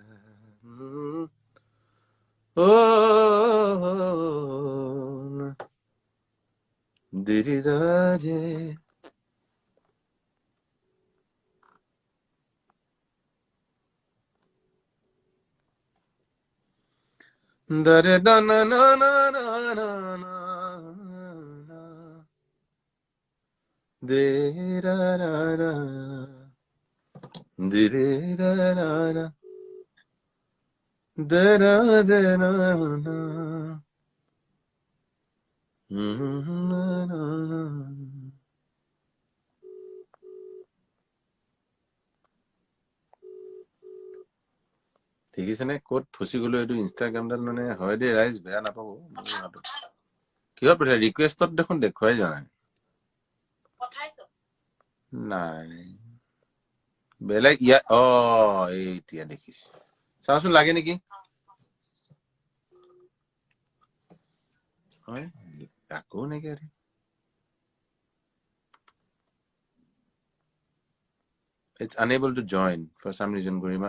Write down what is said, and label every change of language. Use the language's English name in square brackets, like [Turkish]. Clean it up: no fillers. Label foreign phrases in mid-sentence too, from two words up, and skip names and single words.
[Assamese] দিৰিদাৰে দাৰে দানা না না না না না de ra ra ra de re ra ra ra de ra de na na na na na দেখিছেনে ক'ত ফচি গলো এইটো ইনষ্টাগ্ৰামডাল মানে হয় দে ৰাইজ বেয়া নাপাব কিহত পঠিয়াই ৰিকুৱেষ্টত দেখোন দেখুৱাই যোৱা নাই নাই বেলেগ ইয়া এতিয়া দেখিছো চাওচোন লাগে নেকি হয় আকৌ নেকি আৰে [English] It's unable to join for some reason, Garima.